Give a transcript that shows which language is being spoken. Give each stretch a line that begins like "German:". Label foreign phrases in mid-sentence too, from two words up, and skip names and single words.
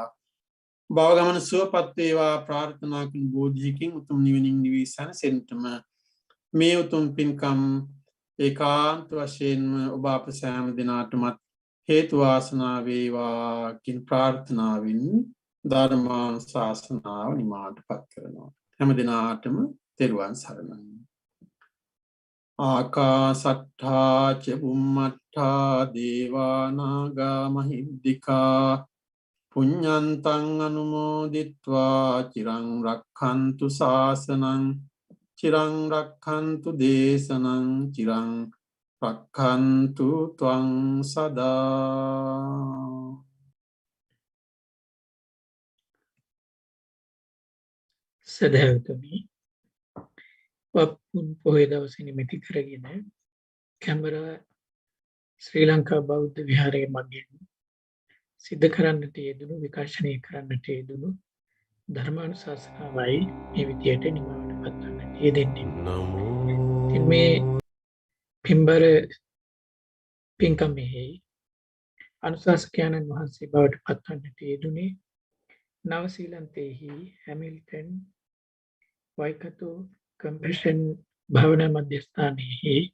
Sinhala: භව ගමන සුවපත් වේවා ප්‍රාර්ථනා කරන බෝධියකින් උතුම් නිවනින් නිවී සැනසෙන්නටම මේ උතුම් පින්කම් ඒකාන්ත වශයෙන්ම ඔබ අප සෑම දිනාටමත් හේතු වාසනා වේවා කින් ප්‍රාර්ථනාවෙන් ධර්මානුශාසනාව නිමාටපත් කරනවා. හැම දිනාටම තෙරුවන් සරණයි.
Pali: ආකාසට්ඨා ච බුම්මට්ඨා දේවා නාග මහිද්దికා පුඤ්ඤන්තං අනුමෝදිත්වා චිරං රක්ඛන්තු ශාසනං චිරං රක්ඛන්තු දේශනං චිරං රක්ඛන්තු ත්වං සදා.
Sinhala: සදහැවතුනි වප්පුන් පොහොය දවසේ නිමිති කරගෙන කැමරා ශ්‍රී ලංකා බෞද්ධ විහාරයේ මගින් සිද්ධ කරන්නට යෙදුණු විකාශනය කරන්නට යෙදුණු ධර්මානුශාසනාවයි මේ විදියට නිමවට පත්වන්නට යෙදෙන්නේ. ඉතින් මේ පින්බර පින්කමෙහි අනුශාසකයන්න් වහන්සේ බවට පත්වන්නට යෙදුනේ නවසීලන්තයෙහි හැමිල්ටන් වයිකතු කම්පෂන් භාවනා මධ්‍යස්ථානයෙහි